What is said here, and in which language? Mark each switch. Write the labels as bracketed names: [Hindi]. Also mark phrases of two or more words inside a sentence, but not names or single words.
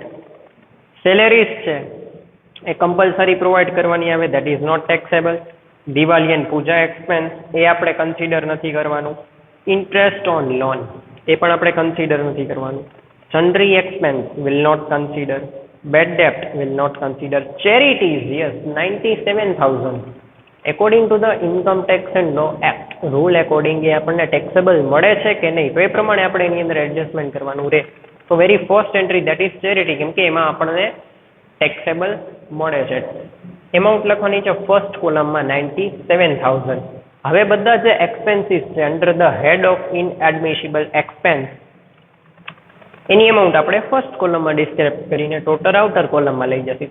[English] સેલેરીઝ [Gujarati] છે એ [English] compulsory provide [Gujarati] કરવાની આવે, [English] that is not taxable. [Gujarati] દિવાળી એન્ડ પૂજા એક્સપેન્સ એ આપણે કન્સિડર નથી કરવાનું. [English] interest on loan [Gujarati] એ પણ આપણે કન્સિડર નથી કરવાનું. [English] Sundry expense will not consider. Bad debt will not consider. Charities, yes, 97,000. According to the Income Tax and Law Act, rule according [Gujarati] એ આપણને taxable મળે છે કે નહીં તો એ પ્રમાણે આપણે એની અંદર એડજસ્ટમેન્ટ કરવાનું રહે. [English] તો very first entry that is charity, [Gujarati] કેમ કે એમાં આપણને taxable મળે છે. એમાઉન્ટ લખવાની છે [English] first columnમાં [Gujarati] 97,000. હવે બધા જે એક્સપેન્સીસ છે [English] under the head of inadmissible expense [Gujarati] એની અમાઉન્ટ આપણે [English] first columnમાં [Gujarati] ડિસ્ક્રાઇબ કરીને [English] total outer columnમાં [Gujarati] લઈ જશે.